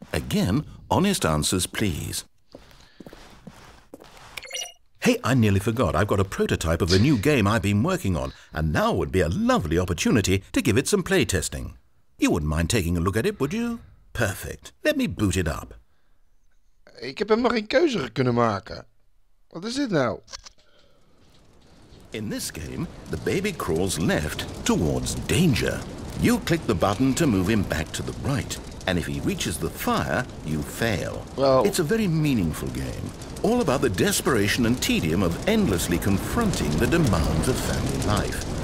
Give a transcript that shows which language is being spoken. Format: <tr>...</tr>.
<en>Again, honest answers, please. Hey, I nearly forgot. I've got a prototype of a new game I've been working on, and now would be a lovely opportunity to give it some playtesting. You wouldn't mind taking a look at it, would you? Perfect. Let me boot it up.</en> <nl>Ik heb helemaal geen keuze kunnen maken. Wat is dit nou?</nl> <en>In this game, the baby crawls left towards danger. You click the button to move him back to the right, and if he reaches the fire, you fail. Well, it's a very meaningful game, all about the desperation and tedium of endlessly confronting the demands of family life.</en>